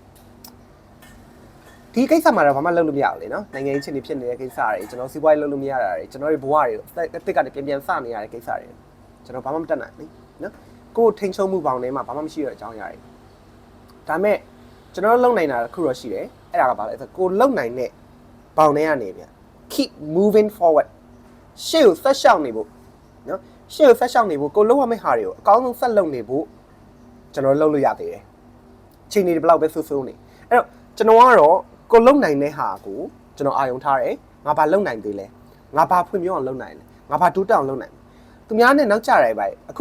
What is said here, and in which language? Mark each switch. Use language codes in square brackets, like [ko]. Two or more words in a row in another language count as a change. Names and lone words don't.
[my] ဒီကိစ္စမှာတော့ဘာမှလုပ်လို့မရဘူးလေနော်နိုင်ငံရေးချင်းတွေဖြစ်နေတဲ့ကိစ္စတွေကျွန်တော်စီးပွားရေးလုပ်လို့မရတာတွေကျွန်တော်ရဲ့ဘဝတွေအစ်ကနေပြန်စနေရတဲ့ကိစ္စတွေကျွန်တော်ဘာမှမတတ်နိုင်ဘူးနော်ကိုယ်ထိန်ချုံမှုပေါင်းထဲမှာဘာမှမရှိတဲ့အကြောင်းအရာတွေဒါမဲ့ကျွန်တော်လုံနိုင်တာတစ်ခုတော့ရှိတယ်အဲ့ဒါက ဘာလဲဆိုကိုလုံနိုင်တဲ့ပေါင်းထဲကနေပြန် [en] keep moving forward [my] ရှေ့ကိုဆက်ရှောက်နေဖို့နော်ရှေ့ကိုဆက်ရှောက်နေဖို့ကိုလုံရမယ့်ဟာတွေကိုအကောင်းဆုံးဆက်လုပ်နေဖို့ကျွန်တော်လုပ်လို့ရသေးတယ်ချိန်နေဘယ်လောက်ပဲဆူဆူနေအဲ့တော့ကျွန်တော် ကတော့ကိုလုံနိုင်တဲ့ဟာကိုကျွန်တော်အာရုံထားတယ်ငါဘာလုံနိုင်သေးလဲငါဘာဖွံ့ဖြိုးအောင်လုံနိုင်လဲငါဘာတိုးတက်အောင်လုံနိုင်သူများနဲ့နောက်ကျရတယ်ဗျအခု